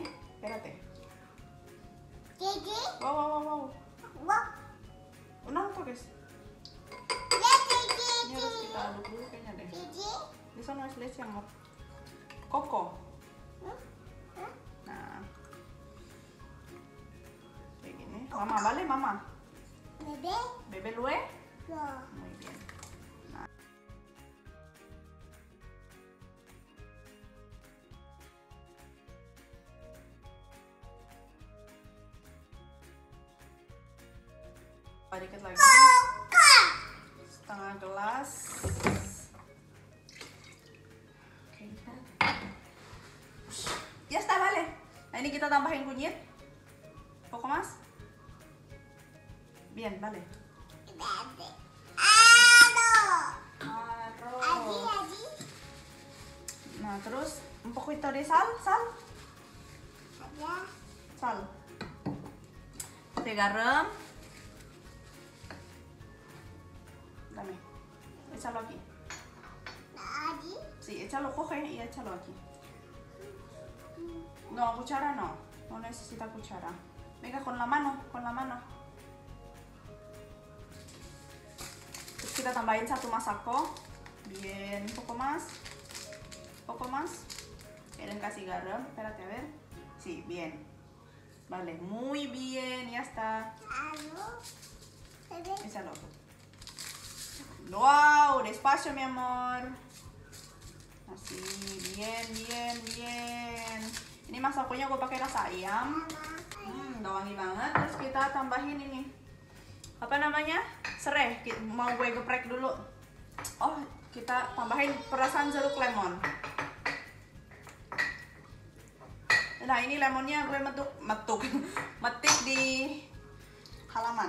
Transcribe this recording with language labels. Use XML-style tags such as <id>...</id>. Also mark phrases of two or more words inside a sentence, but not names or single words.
<es>Espérate. Wow. Unang toques.</es> <id>Ini harus kita aduk dulu kayaknya deh.</id> <es>Eso no es leche amor. Coco.</es> <id>Nah. Kayak gini. Mama,</id> <es>vale mama. Bebe lue? Muy bien.</es> <id>Dikit lagi, setengah gelas.</id> <es>Ya está, vale.</es> <id>Nah ini kita tambahin kunyit.</id> <es>Poco más. Bien, vale. Arroz.</es> <id>Nah terus</id> <es>un poquito de sal. Sal.</es> <id>Oke, garam.</id> <es>échalo aquí. Sí, échalo, coge y échalo aquí. No, cuchara no. No necesita cuchara. Venga, con la mano, con la mano.</es> <id>Terus kita tambahin satu masako.</id> <es>Bien, un poco más. Un poco más.</es> <id>Quieren kasih garam.</id> <es>Espérate, a ver. Sí, bien. Vale, muy bien, ya está. Échalo. Wow, despacio, mi amor. Así, bien, bien, bien.</es> <id>Ini masakonya gue pakai rasa ayam. Udah wangi banget. Terus kita tambahin ini. Apa namanya? Serai. Mau gue geprek dulu. Oh, kita tambahin perasan jeruk lemon. Nah, ini lemonnya gue metik di halaman.</id>